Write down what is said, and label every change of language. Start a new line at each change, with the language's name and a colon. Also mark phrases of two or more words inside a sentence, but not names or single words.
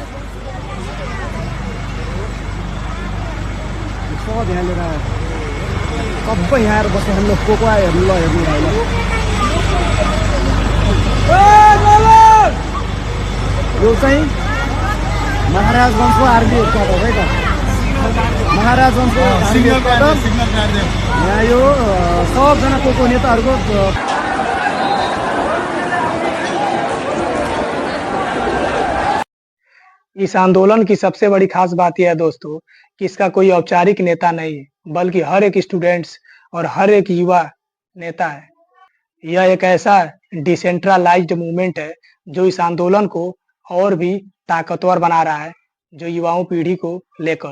Nepali: सब यहाँ लिएर सबै यहाँ आएर बसेर ल को आयो हेर्नु ल हेर्नु भाइ ल यो चाहिँ महाराजगञ्जको
English: army headquarter
Nepali: है त महाराजगञ्जको
English: army headquarter
Nepali: यहाँ यो सबजना को नेताहरूको
Hindi: इस आंदोलन की सबसे बड़ी खास बात यह है दोस्तों कि इसका कोई औपचारिक नेता नहीं है, बल्कि हर एक स्टूडेंट्स और हर एक युवा नेता है। यह एक ऐसा
English: decentralized movement
Hindi: है जो इस आंदोलन को और भी ताकतवर बना रहा है, जो युवाओं पीढ़ी को लेकर।